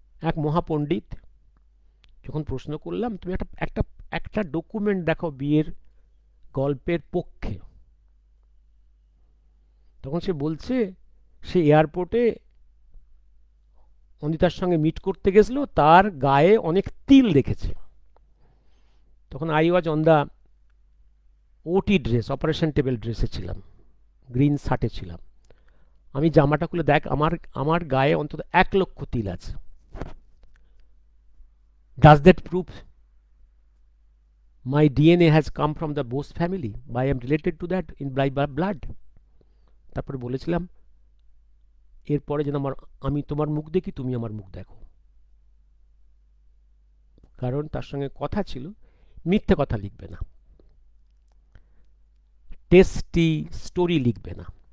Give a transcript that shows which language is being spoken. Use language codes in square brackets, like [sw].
[bn] এক মহাপণ্ডিত যখন প্রশ্ন করলাম তুমি একটা ডকুমেন্ট দেখাও বিয়ের গল্পের পক্ষে, তখন সে বলছে সে এয়ারপোর্টে অনিতার সঙ্গে মিট করতে গেছিল, তার গায়ে অনেক তিল দেখেছে। তখন [en] I was on the OT dress, [bn] অপারেশন টেবিল ড্রেসে ছিলাম, গ্রিন শার্টে ছিলাম। আমি জামাটা খুলে দেখ, আমার গায়ে অন্তত 1 লক্ষ তিল আছে। [en] Does that prove my DNA has come from the Bose family? I am related to that in by blood? [bn] তারপরে বলেছিলাম এরপরে যেন আমি তোমার মুখ দেখি, তুমি আমার মুখ দেখো। কারণ তার সঙ্গে কথা ছিল, মিথ্যে কথা লিখবে না, টেস্টি স্টোরি লিখবে না।